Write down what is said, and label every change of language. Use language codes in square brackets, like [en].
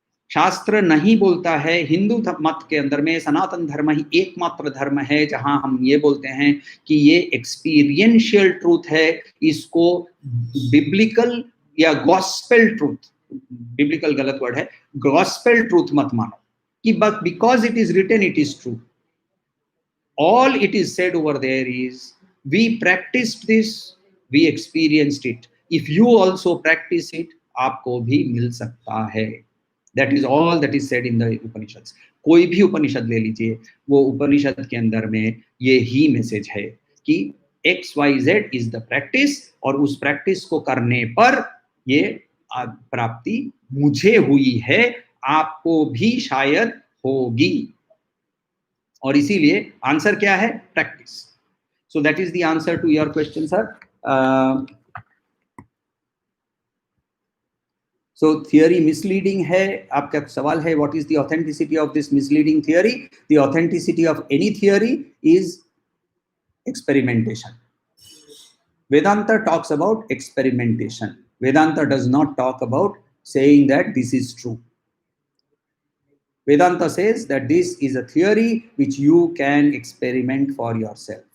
[hi] शास्त्र नहीं बोलता है, हिंदू मत के अंदर में सनातन धर्म ही एकमात्र धर्म है जहां हम ये बोलते हैं कि ये एक्सपीरियंशियल ट्रूथ है, इसको बिब्लिकल या गॉस्पेल ट्रूथ, बिब्लिकल गलत वर्ड है, गॉस्पेल ट्रूथ मत मानो कि [en] But because it is written it is true. All it is said over there is, we practiced this, we experienced it. If you also practice it, [hi] आपको भी मिल सकता है। [en] That is all that is said in the Upanishads. [hi] कोई भी उपनिषद ले लीजिए, वो उपनिषद के अंदर में ये ही मैसेज है कि [en] XYZ is the practice, [hi] और उस प्रैक्टिस को करने पर ये प्राप्ति मुझे हुई है, आपको भी शायद होगी। और इसीलिए आंसर क्या है? [en] Practice. So that is the answer to your question sir. [hi] So theory misleading है, आपका सवाल है [en] What is the authenticity of this misleading theory? The authenticity of any theory is experimentation. Vedanta talks about experimentation. Vedanta does not talk about saying that this is true. Vedanta says that this is a theory which you can experiment for yourself.